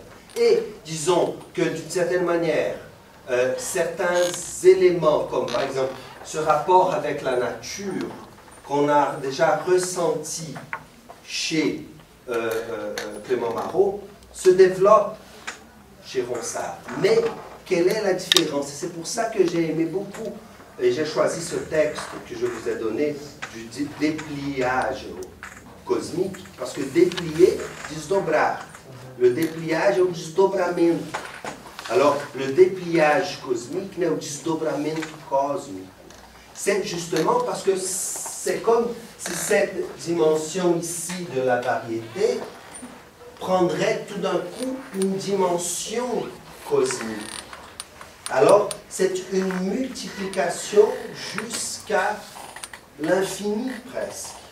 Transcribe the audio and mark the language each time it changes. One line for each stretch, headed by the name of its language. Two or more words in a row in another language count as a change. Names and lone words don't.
French: Et disons que d'une certaine manière, certains éléments, comme par exemple ce rapport avec la nature, qu'on a déjà ressenti chez Clément Marot, se développe chez Ronsard. Mais quelle est la différence? C'est pour ça que j'ai aimé beaucoup, et j'ai choisi ce texte que je vous ai donné, du dépliage cosmique, parce que déplier, desdobrar. Le dépliage est
Portuguese: o desdobramento.
French: Alors, le dépliage cosmique n'est
Portuguese: o desdobramento cósmico.
French: C'est justement parce que c'est comme si cette dimension ici de la variété prendrait tout d'un coup une dimension cosmique. Alors, c'est une multiplication jusqu'à l'infini presque.